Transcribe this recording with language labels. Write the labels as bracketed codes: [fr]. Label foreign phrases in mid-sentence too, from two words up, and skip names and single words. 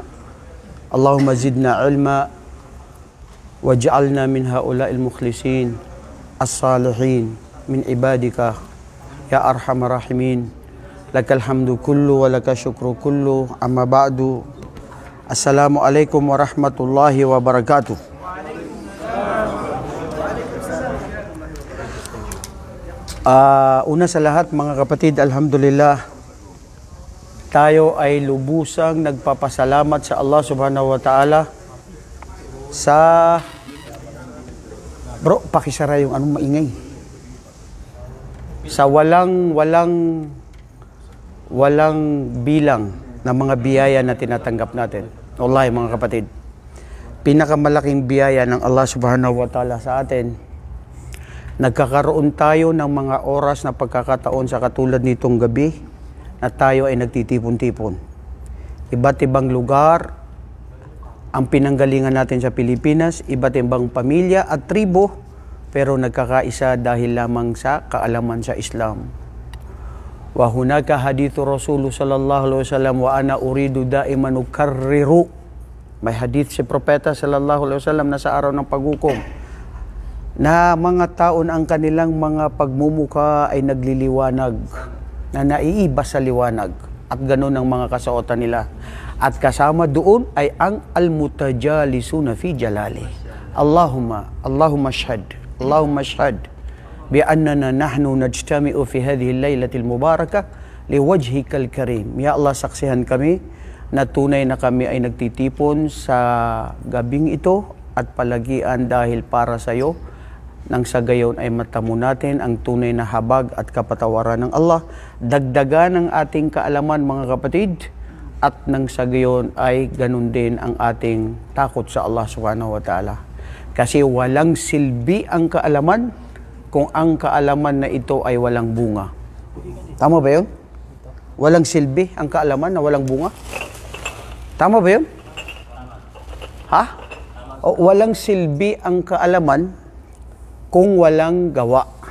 [ar] اللهم زدنا علما واجعلنا من هؤلاء المخلصين الصالحين من عبادك يا أرحم الراحمين. لك الحمد كله ولك الشكر كله، أما بعد. السلام عليكم ورحمة الله وبركاته. [tl] Una sa lahat mga kapatid, alhamdulillah, tayo ay lubusang nagpapasalamat sa Allah [ar] سبحانه وتعالى [tl] sa... Bro, pakisara yung anong maingay. Sa walang bilang na mga biyaya na tinatanggap natin. Wallahi mga kapatid, pinakamalaking biyaya ng Allah [ar] سبحانه وتعالى [tl] sa atin, nagkakaroon tayo ng mga oras na pagkakataon sa katulad nitong gabi na tayo ay nagtitipon-tipon. Iba't ibang lugar ang pinanggalingan natin sa Pilipinas, iba't ibang pamilya at tribo, pero nagkakaisa dahil lamang sa kaalaman sa Islam. [ar] وهناك حديث الرسول صلى الله عليه وسلم وأنا أريد دائما أكرر. [tl] May hadith si Propeta [ar] صلى الله عليه وسلم [tl] na sa araw ng paghukom na mga taon ang kanilang mga pagmumuka ay nagliliwanag, na naiiba sa liwanag, at ganoon ang mga kasuotan nila. At kasama doon ay ang [ar] المتجالسون في جلالي. اللهم اشهد بأننا نحن نجتمع في هذه الليلة المباركة لوجهك الكريم. يا الله, [tl] saksihan kami na tunay na kami ay nagtitipon sa gabing ito at palagian dahil para sa iyo, nang sa gayon ay matamo natin ang tunay na habag at kapatawaran ng Allah. Dagdagan ang ating kaalaman mga kapatid, at nang sa gayon ay ganun din ang ating takot sa Allah [ar] سبحانه وتعالى. [tl] Kasi walang silbi ang kaalaman kung ang kaalaman na ito ay walang bunga. Tama ba yun? Walang silbi ang kaalaman na walang bunga? Tama ba yun? Ha? O, walang silbi ang kaalaman kung walang gawa.